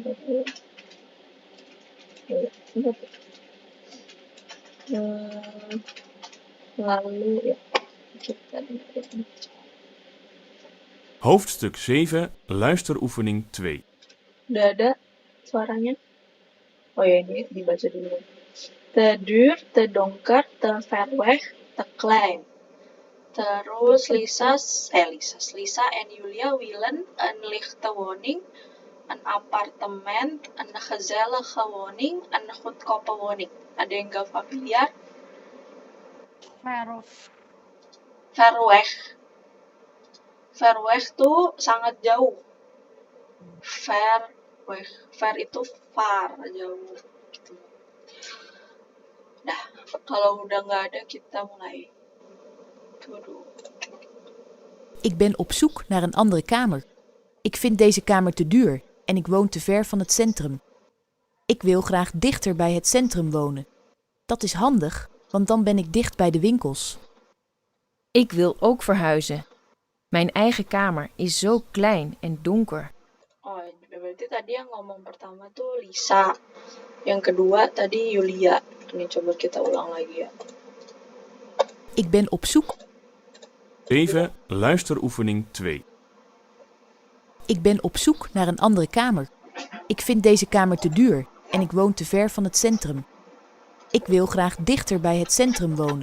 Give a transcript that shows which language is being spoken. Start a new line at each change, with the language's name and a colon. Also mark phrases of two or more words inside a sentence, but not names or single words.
Indonesian: Lalu ya kita dengerin.
Dutch: Hoofdstuk 7, luisteroefening 2.
Indonesian: Udah ada suaranya? Oh ya, ini dibaca dulu.
Dutch: Te duur, te donker, te ver weg, te klein. Terus Lisa en Julia willen een lichte woning, een appartement, een gezellige woning, een goedkope woning.
Indonesian: Ada yang gak familiar?
Dutch: Ver weg. Ver weg
Indonesian: tuh sangat jauh.
Dutch: Ver weg.
Indonesian: Ver itu far, jauh. Gitu. Nah, kalau udah nggak ada kita mulai.
Dutch: Ik ben op zoek naar een andere kamer. Ik vind deze kamer te duur en ik woon te ver van het centrum. Ik wil graag dichter bij het centrum wonen. Dat is handig, want dan ben ik dicht bij de winkels. Ik wil ook verhuizen. Mijn eigen kamer is zo klein en donker.
Indonesian: Oh, berarti tadi yang ngomong pertama tuh Lisa. Yang kedua tadi Julia. Ini coba kita ulang lagi ya.
Dutch: Ik ben op zoek. 7, luisteroefening 2. Ik ben op zoek naar een andere kamer. Ik vind deze kamer te duur en ik woon te ver van het centrum. Ik wil graag dichter bij het centrum wonen.